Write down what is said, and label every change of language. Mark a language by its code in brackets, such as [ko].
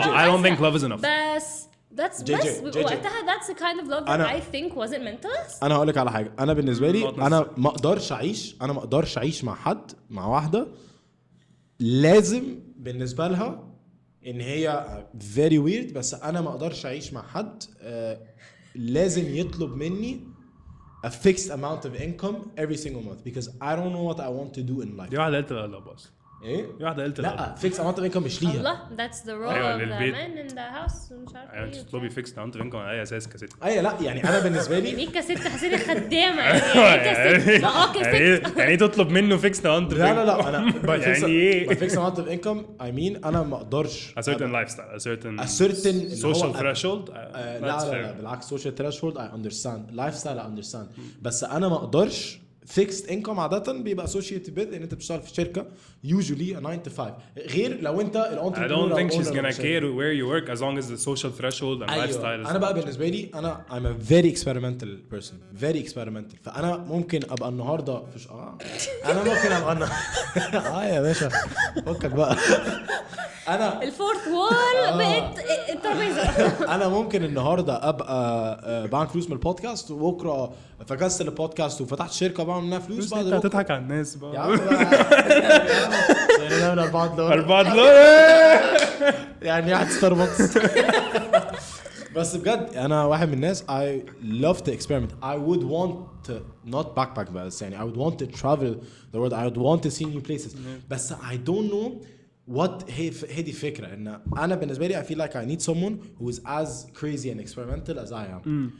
[en] I don't think love is enough. [ar] بس بس وقتها [en] that's the kind of love that I think wasn't meant to us. [ar] انا هقول لك على حاجه، انا بالنسبه لي انا ما اقدرش اعيش مع حد مع واحده لازم بالنسبه لها ان هي [en] very weird، [ar] بس انا ما اقدرش اعيش مع حد لازم يطلب مني [en] a fixed amount of income every single month because I don't know what I want to do in life. [ar] دي واحدة قلت لا بس ايه؟ دي واحدة قلت لا [en] fixed amount of income [ar] مش ليها. [en] الله that's the role of the man in the house. [ar] مش عارفة ايه تطلبي [en] fixed amount of income [ar] على اي اساس كست؟ ايوه لا يعني انا بالنسبه لي يعني كست حسيني خدامه يعني كست يعني تطلب منه [en] fixed amount of income. [ar] لا انا يعني ايه [en] fixed amount of income I mean [ar] انا ما اقدرش [en] a certain lifestyle a certain social threshold. [ar] لا بالعكس [en] social threshold I understand [ar] lifestyle I understand بس انا ما اقدرش [en] fixed income [ar] عادة بيبقى [en] associated with [ar] ان انت بتشتغل في شركة [en] usually a 9 to 5 [ar] غير لو انت [en] I don't think she's gonna care where you work as long as the social threshold and lifestyle is. [ar] انا بقى بالنسبة لي انا [en] I'm a very experimental [ar] person very experimental فانا ممكن ابقى النهاردة في انا ممكن ابقى يا باشا فكك بقى انا الفورث وول بقت الترابيزه. انا ممكن النهارده ابقى بعمل فلوس من البودكاست وبكره فكست البودكاست وفتحت شركه بعمل منها فلوس بعد انت هتضحك على الناس بقى. يا عم بقى $4 يعني قاعد ستاربكس. بس بجد انا واحد من الناس [en] I love to experiment. I would want to not backpack [ar] بس يعني [en] I would want to travel the world. I would want to see new places بس I don't know what [ar] هي دي الفكرة ان انا بالنسبة لي [en] I feel like I need someone who is as crazy and experimental as I am.